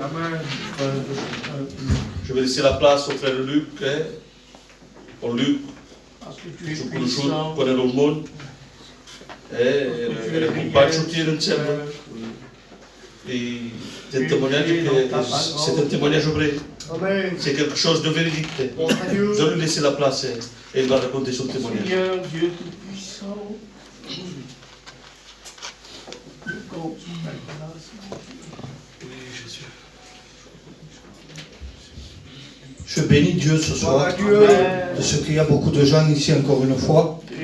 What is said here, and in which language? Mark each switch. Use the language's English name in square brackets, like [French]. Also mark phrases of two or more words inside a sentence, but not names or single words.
[French] Je vais laisser la place au frère Luc. [Catalan] Bon, Luc, je conoscut quan era al món. Era company, sortien ensemble. I testimoniatge [French] c'est un témoignage vrai. C'est quelque chose de véridique. Je vais lui laisser la place et il va raconter son témoignage. Seigneur Dieu Tout-Puissant, je bénis Dieu ce soir, de ce qu'il y a beaucoup de gens ici encore une fois.